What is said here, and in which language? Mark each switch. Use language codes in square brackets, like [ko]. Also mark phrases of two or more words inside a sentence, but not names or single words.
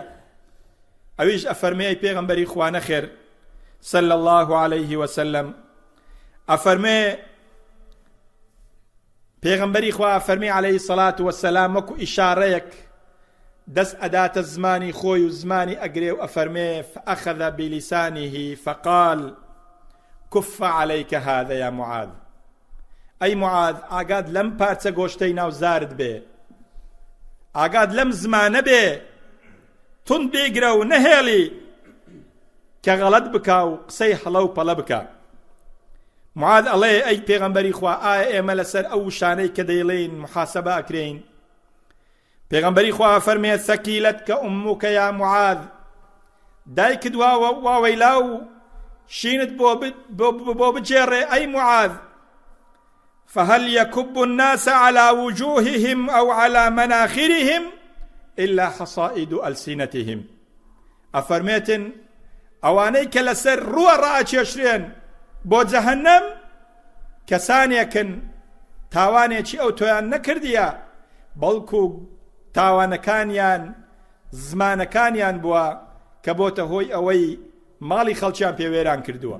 [ckb] ئەویش ئەفەرمێ ئەی پێغەمبەری خوا نەخێر [ar] صلی الله عليه وسلم، [ckb] ئەفەرمێ پێغەمبەری خوا ئەفەرمێ [ar] عەلەیهی سەڵات وەسەلام [ckb] وەکو ئیشارەیەک دەست ئەداتە زمانی خۆی و زمانی ئەگرێ و ئەفەرمێ [ar] فأخذ بلسانه فقال كف عليك هذا يا معاذ. [ckb] ئەی معاذ، ئاگاد لەم پارچە گۆشتەی ناو زارت بێ، ئاگاد لەم زمانە بێ، تون بێگرە و نەهێڵی کە غەڵەت بکا و قسەی هەڵە و پەڵە بکا. معاذ ئەڵێ ئەی پێغەمبەری خوا، ئایا ئێمە لەسەر ئەو شانەی کە دەیڵێین محاسەبە ئەکرێین؟ پێغەمبەری خوا فەرمێ [ar] ثەکیلەتکە ئوموکە یا معاذ، [ckb] دایکت واوەیلا و شینت بۆ بجێڕێ ئەی معاذ، [ar] فهل يكب الناس على وجوههم أو على مناخرهم إلا حصائد ألسنتهم. [ckb] أفرميتن ئەوانەی کە لەسەر ڕووە ڕائەکێشرێن بۆ جەهەنەم کەسانێکن تاوانێکی ئەو تۆیان نەکردیە، بەڵکو تاوانەکانیان زمانەکانیان بووە کە بۆتە هۆی ئەوەی ماڵی خەڵکیان پێوێران کردووە.